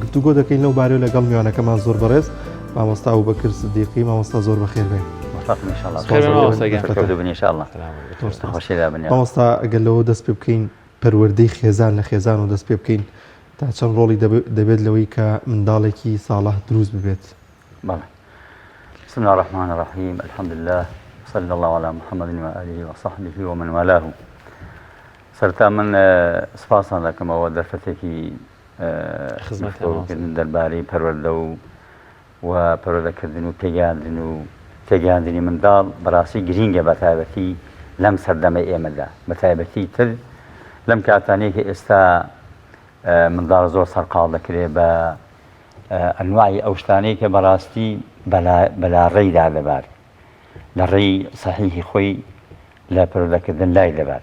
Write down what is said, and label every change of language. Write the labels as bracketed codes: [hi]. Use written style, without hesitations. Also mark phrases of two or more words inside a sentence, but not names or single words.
[ckb] گفتوگۆ دەکەین لەو بارەوە لەگەڵ میوانەکەمان زۆر بەڕێز مامۆستا ئەبوبەکر سدیقی مامۆستا زۆر بەخێر بێت. مامۆستا ئەگەر لەوە دەست پێ بکەین پەروەردەی خێزان لە خێزان و دەست پێ بکەین تا چەند ڕۆڵی دەبێت لەوەی کە منداڵێکی ساڵح دروست ببێت. [ar] بسم الله الرحمن الرحيم الحمد لله صلى الله على محمد وآله وصحبه ومن والاه. [ckb] سرتا من سپاسان دەکەم ئەوە دەرفەتێکی خزمەتکردن دەربارەی پەروەردە و پەروەردەکردن و تێگەاندنی منداڵ بەڕاستی گرینگە بە تایبەتی لەم سەردەمە ئێمەدا بە تایبەتی تر لەم کاتانەیە کە ئێستا منداڵ زۆر سەرقاڵ دەکرێت بە ئەنواعی ئەو شتانەی کە بەڕاستی بەلا ڕێیدا دەبات لە ڕێی سەحیحی خۆی لە پەروەردەکردن لای دەبات.